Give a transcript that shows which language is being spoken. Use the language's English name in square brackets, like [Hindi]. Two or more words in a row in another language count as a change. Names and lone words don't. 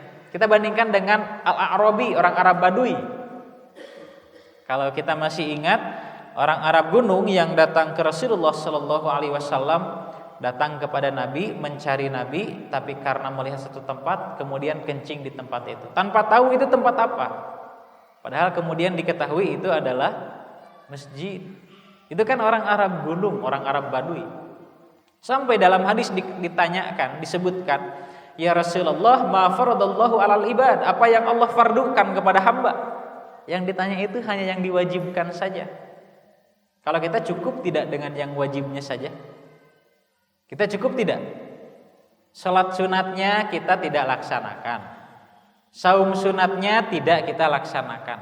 [Indonesian] Kita bandingkan dengan Al-A'rabi, orang Arab Badui. Kalau kita masih ingat, orang Arab gunung yang datang ke Rasulullah [Arabic] صلى الله عليه وسلم, [Indonesian] datang kepada Nabi, mencari Nabi, tapi karena melihat satu tempat, kemudian kencing di tempat itu, tanpa tahu itu tempat apa. Padahal kemudian diketahui itu adalah masjid. Itu kan orang Arab gunung, orang Arab Badui. Sampai dalam hadis ditanyakan, disebutkan, [Arabic] يا رسول الله, ما فرض الله على العباد, [Indonesian] apa yang Allah fardukan kepada hamba? Yang ditanya itu hanya yang diwajibkan saja. Kalau kita cukup tidak dengan yang wajibnya saja? Kita cukup tidak? Salat sunatnya kita tidak laksanakan. Saum sunatnya tidak kita laksanakan.